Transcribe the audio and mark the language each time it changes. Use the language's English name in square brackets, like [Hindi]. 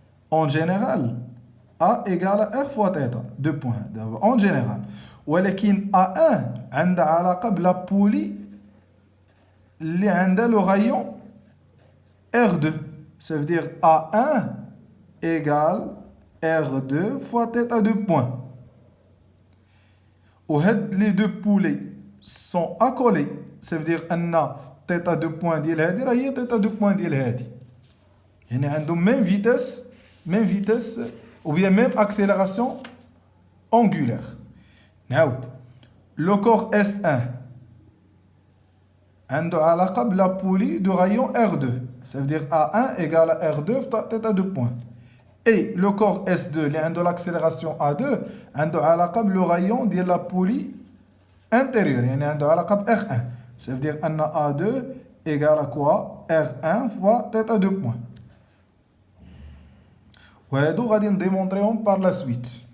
[French] en général A égale R fois θ 2 بوان دابا en général، [Arabic] ولكن A1 عندها علاقة بلا بولي اللي عندها لو رايون R2، [French] ça veut dire A1 égale R2 fois θ 2 points. [Arabic] وهاد لي دو بولي [French] sont accolés، [Arabic] ça veut dire أن θ 2 points ديال هادي راه هي θ 2 points ديال هادي، يعني عندهم [French] même vitesse ou bien même accélération angulaire. [Arabic] نعاود لو كور S1 عنده علاقة بلا بولي دو رايون R2، [French] ça veut dire A1 égale R2 θ 2 points. Et le corps S2 [Arabic] اللي عنده l'accélération A2 عنده علاقة بلو رايون ديال لا بولي intérieur، يعني عنده علاقة ب R1، [French] ça veut dire [Arabic] أن A2 égale quoi R1 fois θ 2 points. وهادو غادي نديمونطريهم بار لا سويت.